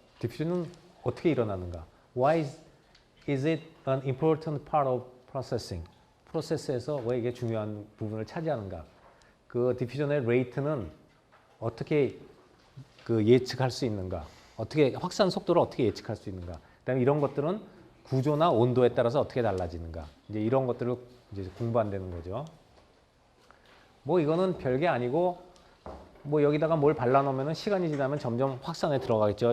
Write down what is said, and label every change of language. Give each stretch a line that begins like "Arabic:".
Korean: diffusion은 어떻게 일어나는가?
English: Why is it an important part of processing?
Korean: 프로세스에서 왜 이게 중요한 부분을 차지하는가? 그 디퓨전의 레이트는 어떻게 그 예측할 수 있는가? 어떻게 확산 속도를 어떻게 예측할 수 있는가? 그다음에 이런 것들은 구조나 온도에 따라서 어떻게 달라지는가? 이제 이런 것들을 이제 공부한다는 거죠. 뭐 이거는 별게 아니고 뭐 여기다가 뭘 발라놓으면 시간이 지나면 점점 확산에 들어가겠죠.